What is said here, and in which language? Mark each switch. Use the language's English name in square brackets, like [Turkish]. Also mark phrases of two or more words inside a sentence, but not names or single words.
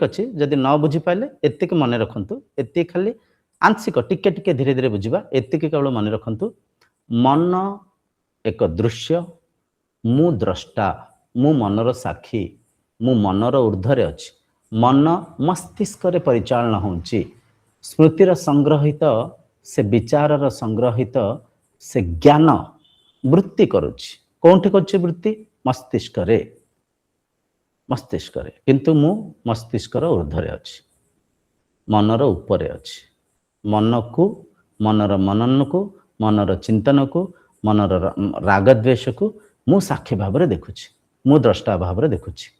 [Odia] ଅଛି ଯଦି ନ ବୁଝି ପାଇଲେ ଏତିକ ମନ ରଖନ୍ତୁ ଏତିକ ଖାଲି ଆଂଶିକ ଟିକେ ଟିକେ ଧୀରେ ଧୀରେ ବୁଝିବା ଏତିକ କେବଳ ମନ ରଖନ୍ତୁ ମନ ଏକ ଦୃଶ୍ୟ ମୁଁ ଦ୍ରଷ୍ଟା ମୁଁ ମନର ସାକ୍ଷୀ ମୁଁ ମନର ଊର୍ଦ୍ଧ୍ୱରେ ଅଛି ମନ ମସ୍ତିଷ୍କ ରେ ପରିଚାଳନ ହୋଉଛି ସ୍ମୃତିର ସଂଗ୍ରହିତ ସେ ବିଚାରର ସଂଗ୍ରହିତ ସେ ଜ୍ଞାନ ବୃତ୍ତି କରୁଛି କୋଠି କରୁଛି ବୃତ୍ତି ମସ୍ତିଷ୍କ ରେ କିନ୍ତୁ ମୁଁ ମସ୍ତିଷ୍କର ଊର୍ଦ୍ଧ୍ୱରେ ଅଛି ମନର ଉପରେ ଅଛି ମନ କୁ ମନର ମନନ କୁ ମନର ଚିନ୍ତନ କୁ ମନର ରାଗ ଦ୍ୱେଷ କୁ ମୁଁ ସାକ୍ଷୀ ଭାବ ରେ ଦେଖୁଛି ମୁଁ ଦ୍ରଷ୍ଟା ଭାବ ରେ ଦେଖୁଛି